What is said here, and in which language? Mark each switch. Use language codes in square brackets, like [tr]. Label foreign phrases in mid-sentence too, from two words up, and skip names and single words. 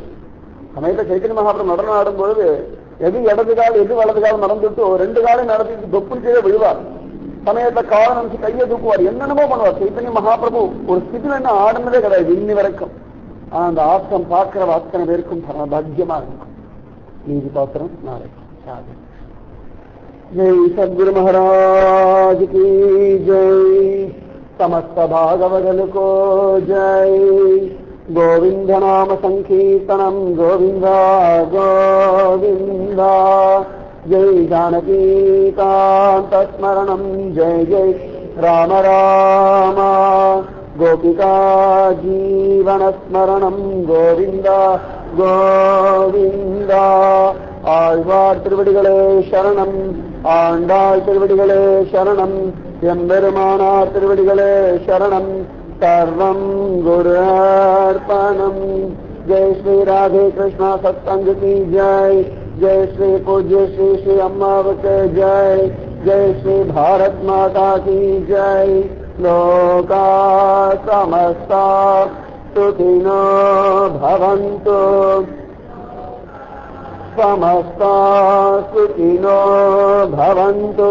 [ta] சமயத்தை சைத்தன்ய மகாபிரபு நடனம் ஆடும்பொழுது எது இடது கால் எது வலது காலம் நடந்துட்டு ரெண்டு காலம் நடத்திட்டு தொப்புச்சே விழுவார். சமயத்தை காலம் நினைச்சு கையை தூக்குவார். என்னென்னமோ பண்ணுவார். சைத்தன்ய மகாபிரபு ஒரு ஸ்திதில என்ன ஆடுனதே கிடையாது இன்னி வரைக்கும். ஆனா அந்த ஆசம் பார்க்கிற அத்தனை பேருக்கும் பரமபாக்கியமா இருக்கும். நீதி பாத்திரம் நாளை. [hi] जय सद्गुरु महाराज की जय। समस्त भागवदल को जय। [sa] गोविंद नाम संकीर्तनम गोविंदा गोविंदा। जय जानकी कांत स्मरणम जय जय राम राम। गोपिका जीवन स्मरणम गोविंदा गोविंदा। [ta] ஆழ்வார் திருவடிகளே சரணம். ஆண்டாள் திருவடிகளே சரணம். எம்பெருமானார் திருவடிகளே சரணம். சர்வம் குரு அர்ப்பணம். [hi] जय श्री राधे कृष्णा सत्संग की जय। जय श्री पूज्य श्री श्री अम्मावके जय। जय श्री भारत माता की जय। [sa] लोका समस्ता सुखिनो भवन्तु। समस्ता सुखिनो भवन्तु।